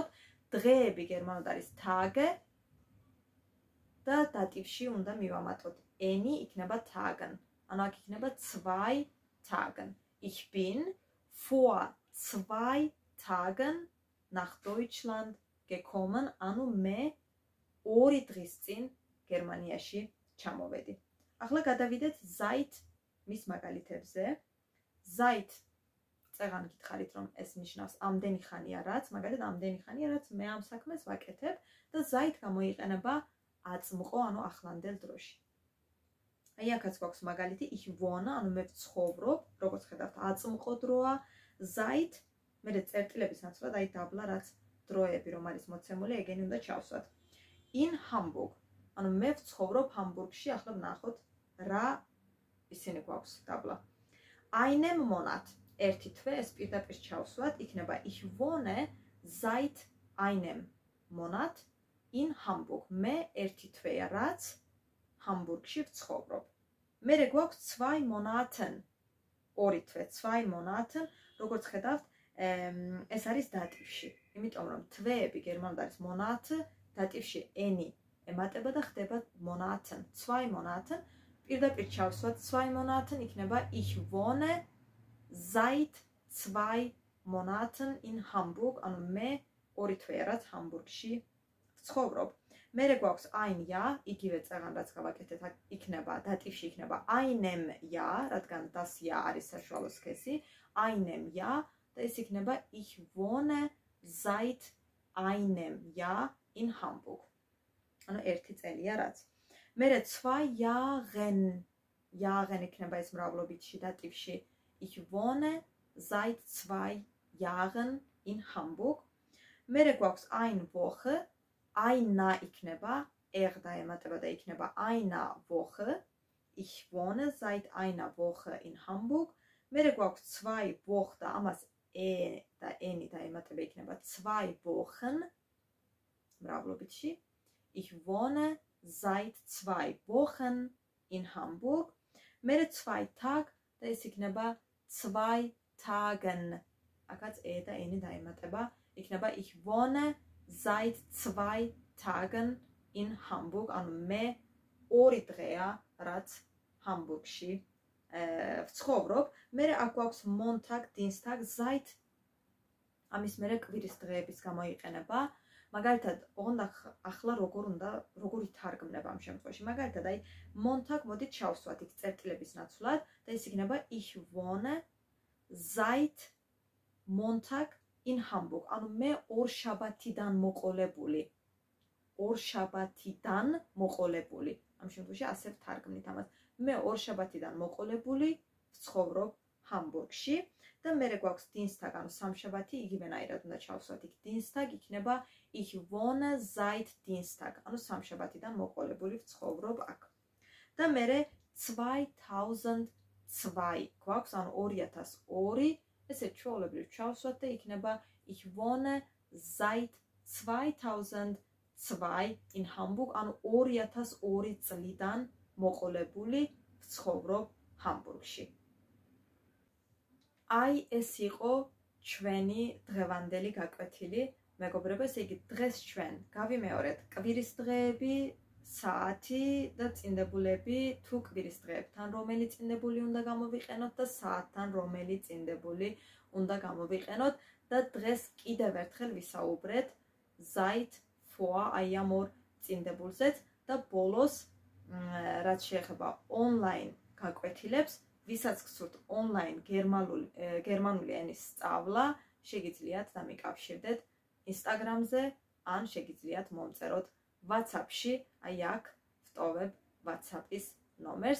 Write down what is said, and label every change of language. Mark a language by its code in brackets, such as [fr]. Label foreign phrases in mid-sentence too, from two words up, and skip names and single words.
[ka] დღეები გერმანულად არის Tage და დატივში უნდა მივამატოთ n-ი იქნება Tagen. ანუ აქ იქნება 2 Tagen. [de] Ich bin vor 2 Tagen nach Deutschland gekommen. [ka] ანუ მე 2 დღის წინ გერმანიაში ჩამოვედი. ახლა გადავიდეთ seit მის მაგალითებზე. Seit წეგან გითხარით რომ ეს ნიშნავს ამდენი ხანია რაც, მაგალითად ამდენი ხანია რაც მე ამ საქმეს ვაკეთებ და seit გამოიყენება აწმყო, ანუ ახლანდელ დროში. აი აქაც გვაქვს მაგალითი [de] ich wohne, [ka] ანუ მე ვცხოვრობ, როგორც ხედავთ აწმყო დროა, seit მერე წერტილების ნაცვლად აი დაბლა რაც დროები რომ არის მოცემული, ეგენი უნდა ჩავსვათ. [de] In Hamburg, [ka] ანუ მე ვცხოვრობ ჰამბურგში, ახლა ვნახოთ რა ისინი გვაქვს დაბლა. [de] Einem Monat, [ka] 1 თვე, ეს პირდაპირ ჩავსვათ, იქნება [de] ich wohne seit einem Monat in Hamburg. [ka] მე 1 თვეა რაც ჰამბურგში ვცხოვრობ. მერე გვაქვს 2 Monaten, 2 თვე, 2 Monaten, როგორც ხედავთ, ეს არის დატივში. იმიტომ რომ თვეები გერმანულად არის Monat, დატივში ენი ემატება და ხდება Monaten, 2 Monaten. პირდაპირ ჩავსვათ 2 Monaten, იქნება [de] ich wohne seit 2 Monaten in Hamburg, [ka] ანუ მე 2 თვეა რაც ჰამბურგში ვცხოვრობ. მერე გვაქვს [de] ein Jahr, [ka] იგივე წაღან რაც გავაკეთეთ, იქნება დატივში იქნება [de] einem Jahr, [ka] რადგან [de] das Jahr [ka] არის საშუალო სქესი, [de] einem Jahr [ka] და ეს იქნება [de] ich wohne seit einem Jahr in Hamburg. [ka] ანუ 1 წელია რაც. მერე 2 [de] Jahren, Jahren [ka] იქნება ეს მრავლობითში დატივში [de] ich wohne seit 2 Jahren in Hamburg. [ka] მერე გვაქვს [de] ein Woche, [ka] einer იქნება, და ემატება და იქნება [de] einer Woche. Ich wohne seit einer Woche in Hamburg. [ka] მერე გვაქვს 2 Wochen და ამას და ენი და ემატება იქნება 2 Wochen მრავლობითში. [de] Ich wohne seit 2 Wochen in Hamburg. [ka] მერე 2 Tag და ეს იქნება 2 Tagen. აქაც და ენი და ემატება იქნება [de] ich wohne seit 2 Tagen in Hamburg, [ka] ანუ მე 2 დღეა რაც ჰამბურგში ვცხოვრობ. მერე აქ გვაქვს [de] Montag, Dienstag, [ka] seit ამის მერე კვირის დღეების გამოიყენება. მაგალითად, ახლა როგორ ითარგმნება ამ შემთხვევაში. მაგალითად, აი Montag მოდით ჩავსვათ იქ წერტილების ნაცვლად და ეს იქნება [de] ich wohne seit Montag in Hamburg. [ka] ანუ მე 2 შაბათიდან მოყოლებული. 2 შაბათიდან მოყოლებული. ამ შემთხვევაში ასე ვთარგმნით ამას. მე 2 შაბათიდან მოყოლებული ვცხოვრობ ჰამბურგში და მერე გვაქვს Dienstag, ანუ სამშაბათი, იგივენაირად უნდა ჩავსვათ იქ Dienstag, იქნება [de] ich wohne seit Dienstag, [ka] ანუ სამშაბათიდან მოყოლებული ვცხოვრობ აქ. და მერე 2002 გვაქვს, ანუ 2002, ესე ჩვეულებრივ ჩავსვათ და იქნება [de] ich wohne seit 2002 in Hamburg, [ka] ანუ 2002 წლიდან მოყოლებული ვცხოვრობ ჰამბურგში. აი ეს იყო ჩვენი დღევანდელი გაკვეთილი. მეგობრებო, ესე იგი დღეს ჩვენ გავიმეორეთ კვირის დღეები, საათი და წინდებულები, თუ კვირის დღეებთან რომელი წინდებული უნდა გამოვიყენოთ და საათთან რომელი წინდებული უნდა გამოვიყენოთ და დღეს კიდევ ერთხელ ვისაუბრეთ [de] seit, vor, [ka] აი ამ 2 წინდებულზეც და ბოლოს რაც შეეხება online გაკვეთილებს, ვისაც გსურთ online გერმანული ენის სწავლა, შეგიძლიათ დამიკავშირდეთ Instagram-ზე, ან შეგიძლიათ მომწეროთ WhatsApp-ში, აი აქ ვტოვებ WhatsApp-ის ნომერს.